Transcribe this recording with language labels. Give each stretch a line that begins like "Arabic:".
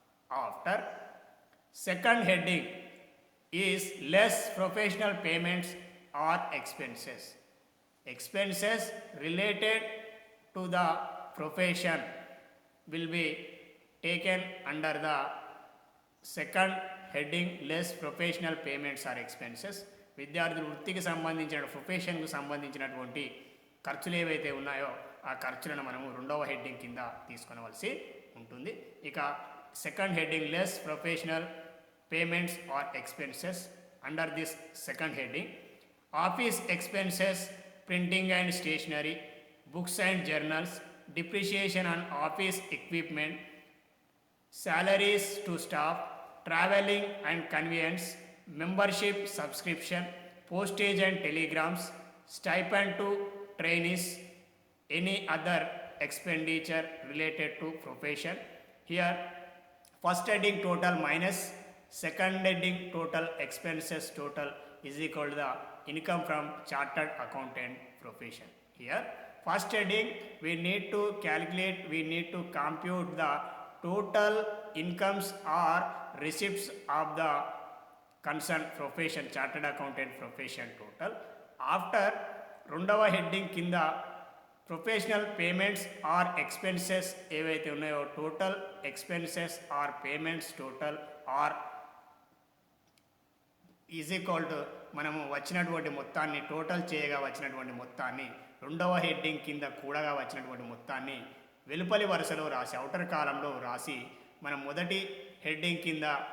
English: After second heading is less professional payments or expenses. Expenses related to the profession will be taken under the second heading less professional payments or expenses.
Telugu: విద్యార్థులు వృత్తికి సంబంధించిన ప్రొఫెషన్కు సంబంధించినటువంటి ఖర్చులు ఏవైతే ఉన్నాయో ఆ ఖర్చులను మనము రెండవ హెడ్డింగ్ కింద తీసుకొనవలసి ఉంటుంది. ఇక
English: Second heading less professional payments or expenses. Under this second heading office expenses, printing and stationery, books and journals, depreciation on office equipment, salaries to staff, traveling and conveyance, membership subscription, postage and telegrams, stipend to trainees, any other expenditure related to profession. Here first heading total minus second heading total expenses total is equal to the income from chartered accountant profession. Here first heading we need to calculate, we need to compute the total incomes or receipts of the concerned profession, chartered accountant profession total. After
Telugu: రెండవ heading కింద
English: professional payments or expenses
Telugu: ఏవైతే ఉన్నాయో
English: total expenses or payments total or is equal to
Telugu: మనము వచ్చినటువంటి మొత్తాన్ని total చేయగా వచ్చినటువంటి మొత్తాన్ని రెండవ హెడ్డింగ్ కింద కూడగా వచ్చినటువంటి మొత్తాన్ని వెలుపలి వరుసలో రాసి అవుటర్ కాలంలో రాసి మనం మొదటి హెడ్డింగ్ కింద